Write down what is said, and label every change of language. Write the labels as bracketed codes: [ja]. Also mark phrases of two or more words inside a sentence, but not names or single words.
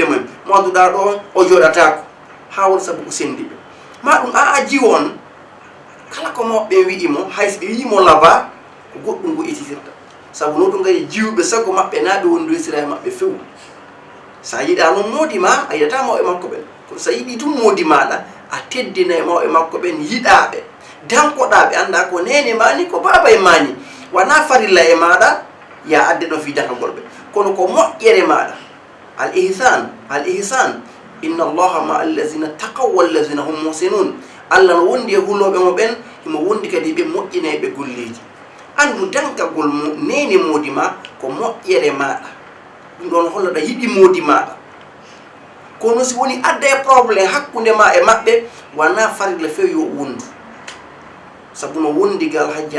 [ff] men modduɗa ɗo on o joɗatako ha won sabu ko sendiɓe ma ɗum a jiwo on kala ko mawɓe wi'imo hayso ɓe wiimo laba ko goɗɗum go ititirta sabu no ɗum gadi jiwɓe sago maɓɓe na ɓe wondoysira e maɓɓe fewu sa yiɗa noon moodima a yiyata mawɓe makko ɓen kono sa yiɗi tum moodi maɗa a teddina e mawɓe makko ɓen yiɗaɓe dankoɗaɓe anda ko nene mani ko baba e mani wana farilla e maɗa ya adde ɗon fi dankagol ɓe kono ko moƴƴere maɗa [ar] الإحسان إن الله مع الذين اتقوا والذين هم محسنون [ff] allah no wondi e huloɓe mo ɓen himo wondi kadi ɓe moƴƴineɓe golleji andu dankagol nene moodi ma ko moƴƴere maɗa ɗum ɗon hollata yiɗi moodi maɗa kono si woni adda e probléme hakkude ma e maɓɓe wana farilla few yo wondu sabu no wondigal hajja